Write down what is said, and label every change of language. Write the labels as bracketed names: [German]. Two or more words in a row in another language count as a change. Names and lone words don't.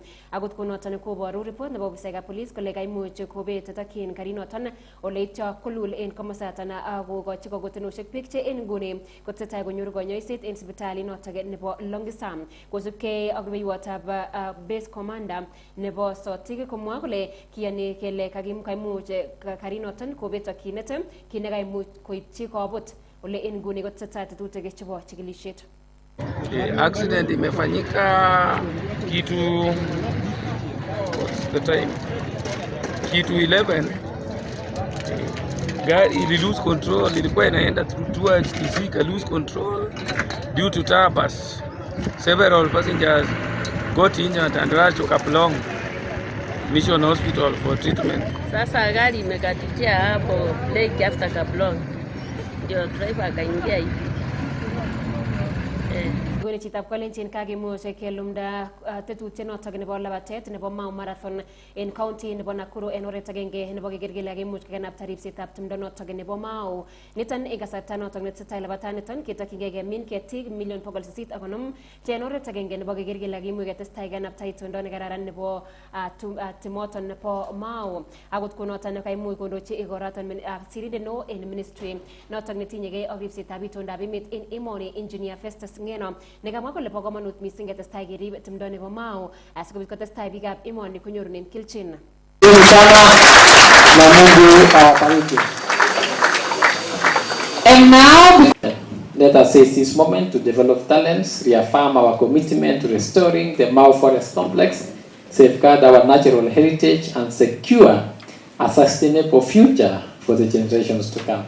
[Kalenjin] Akot konoton koboru report nebo ofisaekab police kole kaimuch kobet tokyin garinoton ole ityo kolul en komosaton akokochi kagotinosiek biik che en nguni kotesetai konyoru konyoiset en sipitalit notok nebo Longisam kosubkei ak rubeiwotab [English] base commander [Kalenjin] nebo Sotik komwa kole kiyani kele kaimuch garinoton kobet tokyinet kit nekaimuch koityi kobut ole en nguni kotesetai tetutik chebo chikilisiet. [Swahili] Accident imefanyika kitu 11. Gari ili [English] lose control, [Swahili] ilikuwa inaenda [English] towards Kisii, lose control due to tires. Several passengers got injured and rushed to Kaplong Mission Hospital for treatment. [Swahili] Sasa gari imekatikia hapo lake after Kaplong, ndio driver akaingia hivi. [Kalenjin] Gune chitab Kolenjin kakimuch kelumda tetutiet notok nebo labatet nebo Mau Marathon en county nebo Nakuru en oret agenge nebo keker kele kakimuch kekanapta ripsetab tumdo notok nebo Mau. Niton en kasarta notok netesetai labataniton ketokyingei kemin ketik 850,000 che en oret agenge nebo keker kele kakimuch ketestai kekanapta itondo nekararan nebo timoton nebo Mau. Akot konoton kaimuch kondochi igoraton sirindet neo en ministry notok netinyegei ak ripsetab itondab emet en emoni Engineer Festus Ngeno nekamwa kole bo komonut mising ketestai kerib tumdo nebo Mau asikobit kotestai biikab emoni konyorunen kelchin. [English] And now let us seize this moment to develop talents, reaffirm our commitment to restoring the Mau Forest Complex, safeguard our natural heritage and secure a sustainable future for the generations to come.